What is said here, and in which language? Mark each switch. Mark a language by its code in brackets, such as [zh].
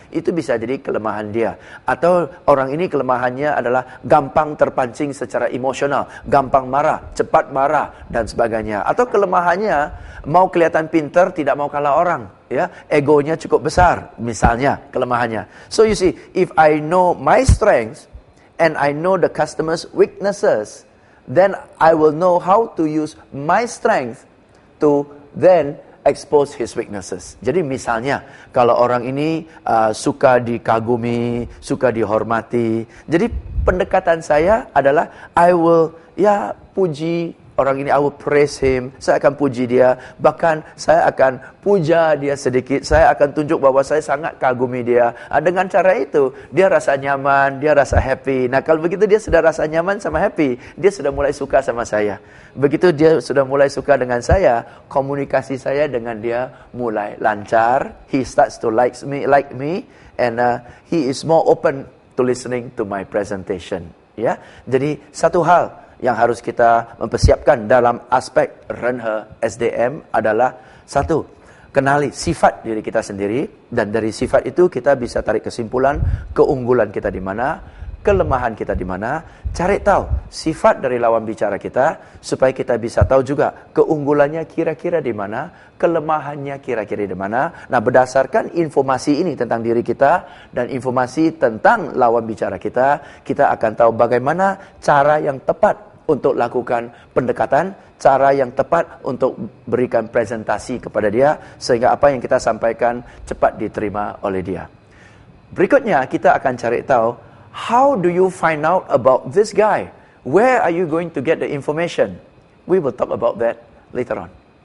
[id] Itu bisa jadi kelemahan dia. Atau orang ini kelemahannya adalah gampang terpancing secara emosional, gampang marah, cepat marah dan sebagainya. Atau kelemahannya mau kelihatan pintar, tidak mau kalah orang. ya, egonya cukup besar, misalnya kelemahannya. [en] So you see, if I know my strengths and I know the customer's weaknesses, then I will know how to use my strength to then expose his weaknesses. [id] Jadi misalnya, kalau orang ini suka dikagumi, suka dihormati, jadi pendekatan saya adalah [en] I will [id] puji orang ini, [en] I will praise him, [id] saya akan puji dia, bahkan saya akan puja dia sedikit, saya akan tunjuk bahwa saya sangat kagumi dia. Dengan cara itu, dia rasa nyaman, dia rasa happy. Nah, kalau begitu dia sudah rasa nyaman sama happy, dia sudah mulai suka sama saya. Begitu dia sudah mulai suka dengan saya, komunikasi saya dengan dia mulai lancar. [en] He starts to like me, and he is more open to listening to my presentation. [id] Ya, jadi satu hal yang harus kita mempersiapkan dalam aspek Renhe SDM adalah satu, kenali sifat diri kita sendiri, dan dari sifat itu kita bisa tarik kesimpulan keunggulan kita di mana, kelemahan kita di mana. Cari tahu sifat dari lawan bicara kita supaya kita bisa tahu juga keunggulannya kira-kira di mana, kelemahannya kira-kira di mana. Nah, berdasarkan informasi ini tentang diri kita dan informasi tentang lawan bicara kita, kita akan tahu bagaimana cara yang tepat untuk lakukan pendekatan, cara yang tepat untuk berikan presentasi kepada dia, sehingga apa yang kita sampaikan cepat diterima oleh dia. Berikutnya, kita akan cari tahu, [en] how do you find out about this guy? Where are you going to get the information? We will talk about that later on.